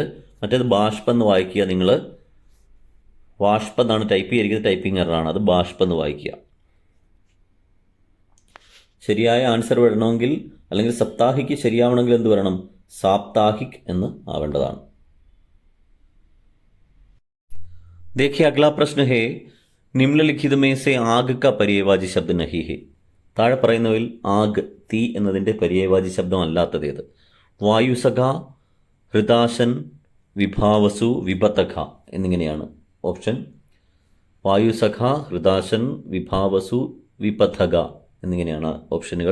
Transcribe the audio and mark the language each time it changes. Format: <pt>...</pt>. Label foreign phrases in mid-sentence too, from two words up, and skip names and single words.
<ml>മറ്റേത് ബാഷ്പെന്ന് വായിക്കുക. നിങ്ങൾ വാഷ്പെന്നാണ് ടൈപ്പ് ചെയ്തിരിക്കുന്നത്, ടൈപ്പിംഗ് എററാണ്. അത് ബാഷ്പെന്ന് വായിക്കുക. ശരിയായ ആൻസർ വരണമെങ്കിൽ, അല്ലെങ്കിൽ സപ്താഹിക്ക് ശരിയാവണമെങ്കിൽ എന്ത് വരണം? സാപ്താഹിക് എന്ന് ആവേണ്ടതാണ്.</ml> <hi>देखिए अगला प्रश्न है, निम्नलिखित में से आग का पर्यायवाची शब्द नहीं है.</hi> <ml>താഴെ പറയുന്നവയിൽ ആഗ്, തീ എന്നതിൻ്റെ പര്യായവാചി ശബ്ദം അല്ലാത്തതേത്? വായുസഖ, ഹൃദാശൻ, വിഭാവസു, വിപതഖ എന്നിങ്ങനെയാണ് ഓപ്ഷൻ. വായുസഖ, ഹൃദാശൻ, വിഭാവസു, വിപതഖ എന്നിങ്ങനെയാണ് ഓപ്ഷനുകൾ.</ml>